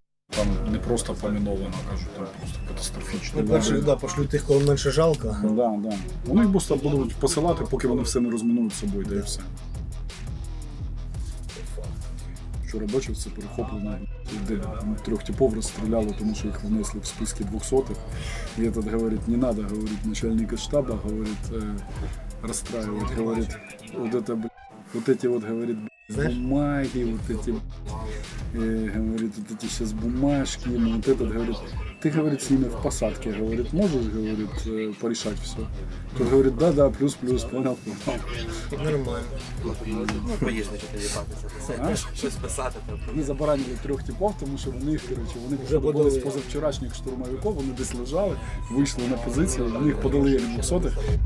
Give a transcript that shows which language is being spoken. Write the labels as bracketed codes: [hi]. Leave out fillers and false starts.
[uk] Там не просто поміновано, кажуть, там просто катастрофічно. Перше, пошлють тих, кого менше жалко. [ru] Да. [uk] Вони їх просто будуть посилати, поки вони все не розмінують собою, і все. Вчора бачив це перехоплення, де 3 [ru] типов [uk] розстріляли, тому що їх внесли в списки 200-х. [ru] И этот говорит, не надо, говорит, начальника штаба, говорит, расстраивать, говорит, вот эти вот, говорит, бумаги, вот эти, говорит, вот эти сейчас бумажки, вот этот, говорит, ты, говорит, с ними в посадке, говорит, можешь, говорит, порешать все. Тот говорит, да, плюс, понял. Нормально. [uk] Поїздити тоді бачити. Щось писати. Вони забаранили 3 типів, тому що вони подали з позавчорашніх штурмовиків, вони десь лежали, вийшли на позицію, вони їх подали як 200-х.